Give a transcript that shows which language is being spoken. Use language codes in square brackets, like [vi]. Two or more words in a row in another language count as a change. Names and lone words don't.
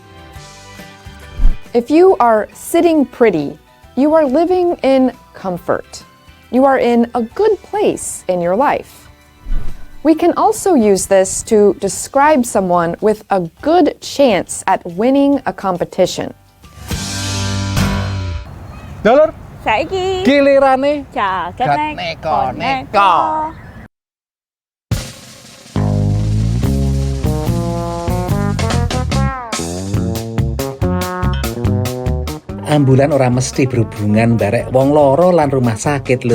[en] If you are sitting pretty, you are living in comfort. You are in a good place in your life. We can also use this to describe someone with a good chance at winning a competition. [jv] Dulur, saiki gilirane jagat neko. Ambulan ora mesti berhubungan barek wong loro lan [id] rumah sakit [jv] lur.